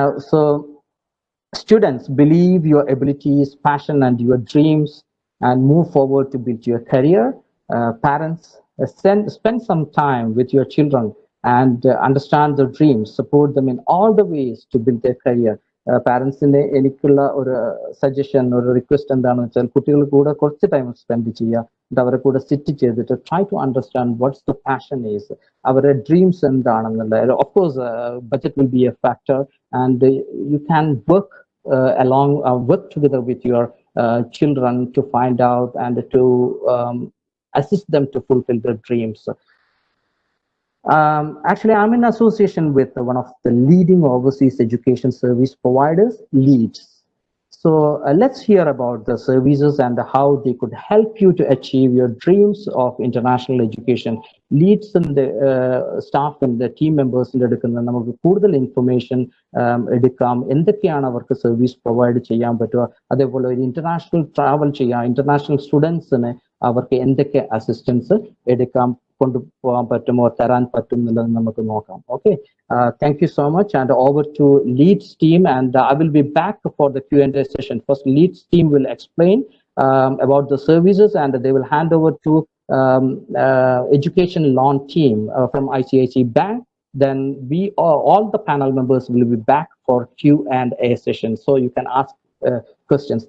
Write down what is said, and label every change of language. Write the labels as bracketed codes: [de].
[en] So students, believe your abilities, passion, and your dreams, and move forward to build your career. Parents, spend some time with your children and understand their dreams. Support them in all the ways to build their career. [ml] പാരൻസിന്റെ എനിക്കുള്ള ഒരു suggestion, ഒരു request എന്താണെന്ന് വെച്ചാൽ കുട്ടികൾ കൂടെ കുറച്ച് time spend ചെയ്യുക, അവരെ കൂടെ സിറ്റ് ചെയ്തിട്ട് [en] try to understand what's the passion is, [ml] അവരുടെ ഡ്രീംസ് എന്താണെന്നുള്ളത്. [en] Of course budget will be a factor and you can work work together with your children to find out and to assist them to fulfill their dreams. Actually, I'm in association with one of the leading overseas education service providers, Leeds. So let's hear about the services and how they could help you to achieve your dreams of international education. Leeds and the staff and the team members [ml] എടുക്കുന്ന നമുക്ക് കൂടുതൽ information എടുക്കാം എന്തൊക്കെയാണ് അവർക്ക് service provide ചെയ്യാൻ പറ്റുക അതേപോലെ ഒരു ഇന്റർനാഷണൽ ട്രാവൽ ചെയ്യാം ഇന്റർനാഷണൽ സ്റ്റുഡൻസിന് അവർക്ക് എന്തൊക്കെ അസിസ്റ്റൻസ് എടുക്കാം കൊണ്ടുപോകാൻ പറ്റുമോ തരാൻ പറ്റും എന്നുള്ളത് നമുക്ക് നോക്കാം okay [en] thank you so much and over to Leeds team and I will be back for the Q&A session. First Leeds team will explain about the services and they will hand over to education loan team from ICICI Bank. Then we all the panel members will be back for Q&A session so you can ask questions.